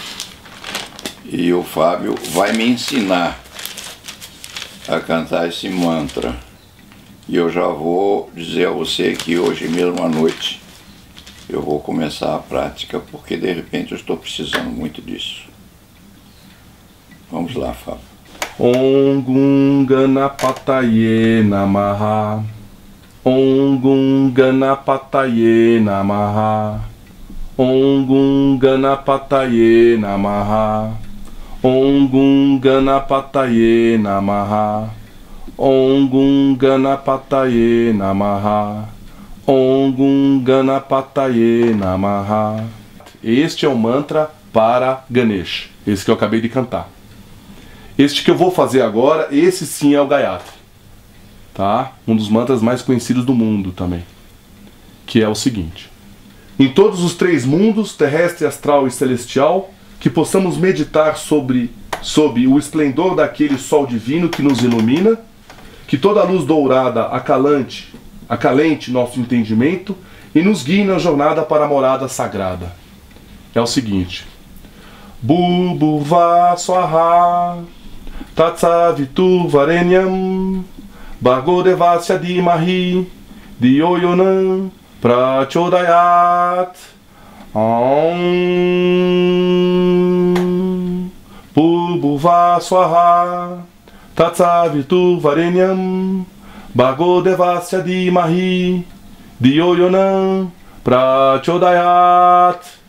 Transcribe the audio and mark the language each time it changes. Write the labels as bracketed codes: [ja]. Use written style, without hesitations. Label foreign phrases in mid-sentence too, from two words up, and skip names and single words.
[pt] E o Fábio vai me ensinar a cantar esse mantra. E eu já vou dizer a você que hoje mesmo à noite eu vou começar a prática, porque de repente eu estou precisando muito disso. Vamos lá, Fábio. [sa] ॐ गं गणपतये नमः. ॐ गं गणपतये नमः. ॐ गं गणपतये नमः. ॐ गं गणपतये नमः. ॐ गं गणपतये नमः. ॐ गं गणपतये नमः. [pt] Este é o mantra para Ganesha, esse que eu acabei de cantar. Este que eu vou fazer agora, esse sim é o Gayatri, tá? Um dos mantras mais conhecidos do mundo também, que é o seguinte: em todos os 3 mundos, terrestre, astral e celestial, que possamos meditar sob o esplendor daquele sol divino que nos ilumina, que toda a luz dourada acalente nosso entendimento e nos guie na jornada para a morada sagrada. é o seguinte: [sa] भूर्भुवः स्वाहा तत्सवितुर्वरेण्यं भर्गो देवस्य धीमहि धियो यो नः प्रचोदयात्. भूर्भुवः स्वाहा तत्सवितुर्वरेण्यं भर्गो देवस्य धीमहि धियो यो नः प्रचोदयात्.